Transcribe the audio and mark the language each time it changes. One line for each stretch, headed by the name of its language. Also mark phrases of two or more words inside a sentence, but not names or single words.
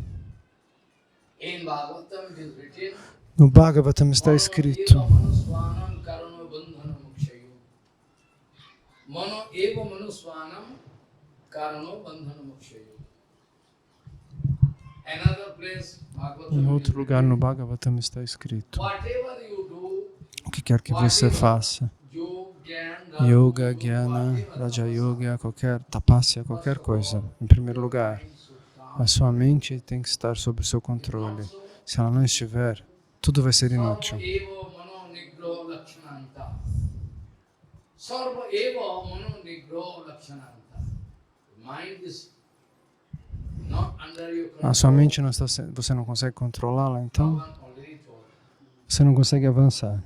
Portuguese: No Bhagavatam está escrito, em outro lugar no Bhagavatam está escrito, o que quer que você faça,
Sanskrit: yoga, jnana, raja yoga,
Portuguese: qualquer tapasya, qualquer coisa. Em primeiro lugar, a sua mente tem que estar sob o seu controle. Se ela não estiver, tudo vai ser inútil. A sua mente não está, você não consegue controlá-la, então você não consegue avançar.